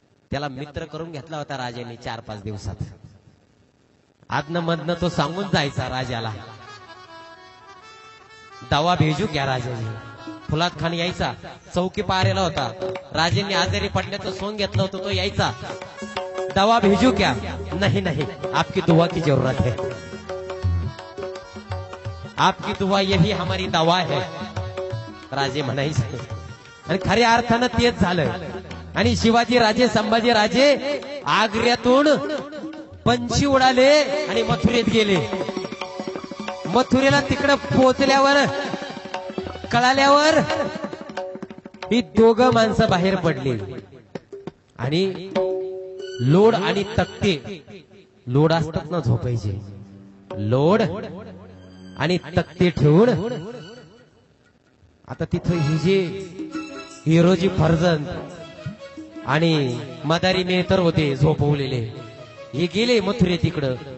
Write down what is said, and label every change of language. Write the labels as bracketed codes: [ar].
[mr] त्याला मित्र करून घेतला होता राजांनी 4-5 दिवसात. आदन मधनं तो सांगून जायचा राजाला, दवा भेजू घ्या राजांनी. फुलात खान यायचा, चौकी पाहायला होता. राजांनी आजारी पडल्याचं सोंग घेतलं होतं, तो यायचा, [hi] दवा भेजू क्या? नहीं नहीं, आपकी दुआ की जरूरत है, आपकी दुआ यही हमारी दवा है, [mr] राजे म्हणायचे. आणि खऱ्या अर्थानं तेच झालं. आणि शिवाजी राजे, संभाजी राजे आग्र्यातून पंछी उडाले आणि मथुरेत गेले. मथुरेला तिकडं पोहोचल्यावर कळाल्यावर ही दोघं माणसं बाहेर पडली आणि लोड आणि तक्ते, लोड असतात ना झोपायचे, लोड आणि तक्ते ठेवून आता तिथं ही जे हिरोजी फर्जंद आणि मदारी मेहतर होते झोपवलेले, हे गेले मथुरे तिकडं.